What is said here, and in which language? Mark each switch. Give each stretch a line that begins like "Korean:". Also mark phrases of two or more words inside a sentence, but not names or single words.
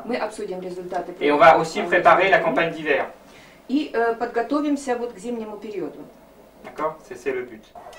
Russian: Мы обсудим результаты.
French: et on va aussi préparer la campagne d'hiver.
Russian: И подготовимся вот к зимнему периоду.
French: D'accord? C'est le but.